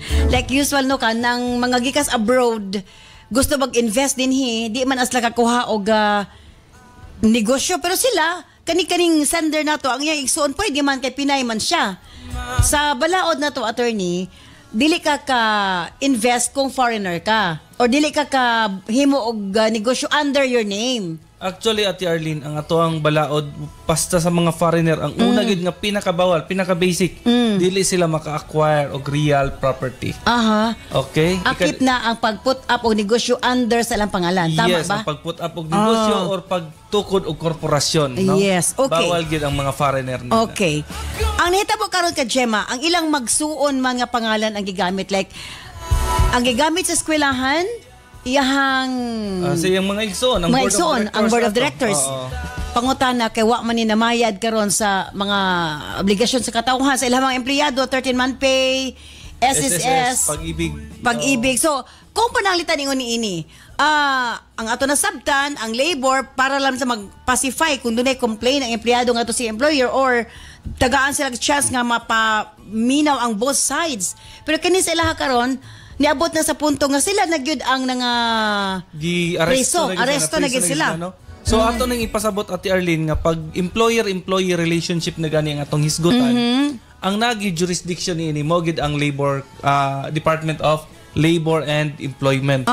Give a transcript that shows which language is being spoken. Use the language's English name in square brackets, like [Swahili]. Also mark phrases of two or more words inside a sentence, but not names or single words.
[English] Like usual [Cebuano] no ka nang mga gikas abroad gusto mag-invest dinhi, di man asla kakuha og negosyo pero sila kani-kaning sender nato ang iyang igsuon pwede man kay Pinay man siya. Sa balaod na to, attorney, dili ka invest kung foreigner ka or dili ka himo og negosyo [English] under your name. [Cebuano] Actually, Ate Arlene, ang ato ang balaod basta sa mga foreigner, ang una gid nga pinakabawal, pinaka-basic, dili sila maka-acquire og [English] real property. [Cebuano] Aha. Okay? Akit na ang pag- [English] put up [Cebuano] og negosyo under sa ilang pangalan. Tama [English] yes, [Cebuano] ba? Ang pag- [English] put up [Cebuano] og negosyo or pagtukod og korporasyon. No? [English] Yes, okay. [Cebuano] Bawal gid ang mga foreigner nila. Okay. Ang nahitabo karon ka Gemma, ang ilang magsuon mga pangalan ang gigamit like ang gigamit sa eskwelahan, iyahang sa iyang mga igsoon, ang [English] board of directors. [Cebuano] Pangutana kay wa man ni namayad karon sa mga obligasyon sa katawhan sa ilang mga empleyado, [English] 13-month pay, [Cebuano] SSS, pag-ibig. So, kung pananglitan ingon niini, ang ato na sabtan, ang labor para lang sa mag-pacify kung dunay complain ang empleyado nga to si employer or tagaan sila chance nga mapaminaw ang [English] both sides. [Cebuano] Pero kini sa ilaha karon niabot na sa punto nga sila nagyud ang aresto na gid sila. No? So ato nang ipasabot Ate Arlene nga pag [English] employer-employee relationship [Cebuano] na gani ang atong hisgutan, ang nagi jurisdiction niini mo gid ang labor Department of Labor and Employment.